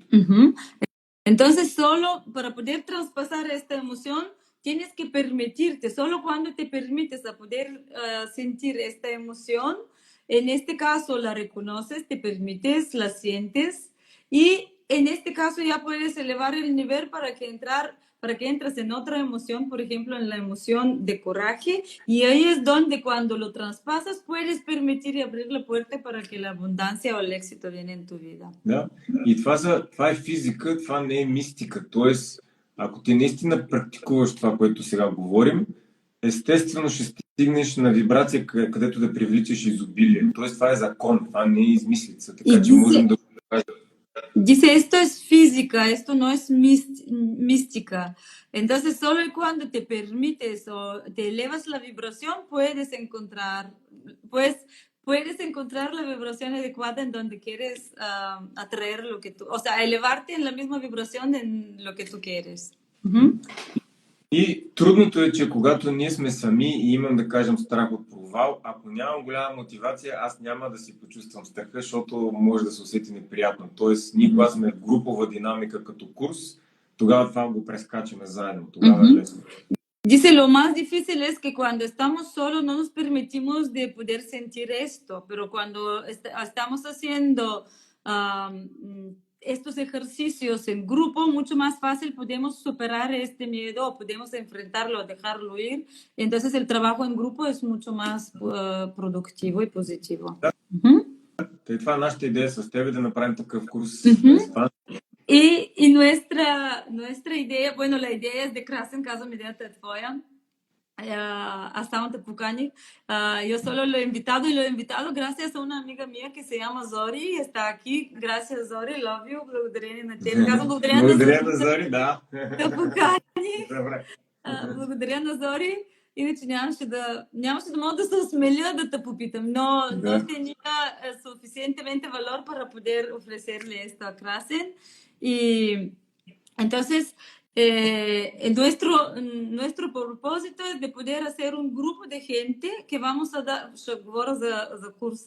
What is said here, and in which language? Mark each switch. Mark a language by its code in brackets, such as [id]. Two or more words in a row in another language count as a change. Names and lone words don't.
[es] Entonces, solo para poder traspasar esta emoción, tienes que permitirte, solo cuando te permites a poder sentir esta emoción, en este caso la reconoces, te permites, la sientes y en este caso ya puedes elevar el nivel para que entres en otra emoción, por ejemplo, en la emoción de coraje, y ahí es donde cuando lo traspasas puedes permitir y abrir la puerta para que la abundancia o el éxito viene en tu vida. [bg] Да, и това е физика, това не е мистика, т.е. ако ти наистина практикуваш това, което сега говорим, естествено ще стигнеш на вибрация, където да привличаш изобилие. Т.е. това е закон, това не е измислица, така че можем да го кажем. [es] Dice, esto es física, esto no es mística. Entonces, solo cuando te permites o te elevas la vibración, puedes puedes encontrar la vibración adecuada en donde quieres atraer lo que tú, o sea, elevarte en la misma vibración en lo que tú quieres. [bg] И трудното е, че когато ние сме сами и имам, да кажем, страх от провал, ако нямам голяма мотивация, аз няма да си почувствам страха, защото може да се усети неприятно. Тоест, ние когато сме в групова динамика като курс, тогава това го прескачаме заедно. Тогава е лесно. [es] Dice, lo más difícil es que cuando estamos solos no nos permitimos de poder sentir esto, pero cuando estamos haciendo estos ejercicios en grupo, mucho más fácil podemos superar este miedo, podemos enfrentarlo, dejarlo ir. Entonces el trabajo en grupo es mucho más productivo y positivo. [bg] Това е нашата идея с тебе, да направим такъв курс. [es] Y nuestra idea, bueno, la idea es de Krasen, [bg] казвам идеята е твоя. Аз само те поканих. [es] Yo solo lo he invitado gracias a una amiga mía que se llama Zori, está aquí. Gracias, [en] Zori, love you, [bg] благодарение на теб. Казвам благодаря на Зори, да. Да покани. Добре. Благодаря на Зори. Иначе нямаше да мога да се осмеля да te попитам, [es] no tenía suficientemente valor para poder ofrecerle esto a Krasen. Y entonces, nuestro propósito es de poder hacer un grupo de gente que vamos a dar, [bg] за курса.